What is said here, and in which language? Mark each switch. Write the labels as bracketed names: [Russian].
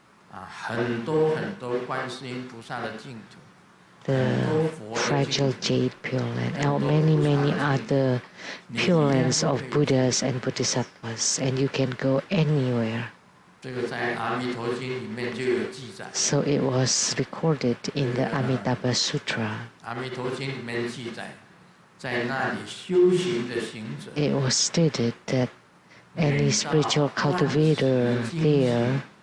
[Chinese] 很多很多观世音菩萨的净土。 [English] The fragile jade Pure Land, and many other Pure Lands of Buddhas and Bodhisattvas, and you can go anywhere. [Chinese] 这个在阿弥陀经里面就有记载。 [English] So it was recorded in the Amitabha Sutra. [Chinese] 阿弥陀经里面记载，在那里修行的行者。 [English] It was stated that any spiritual cultivator there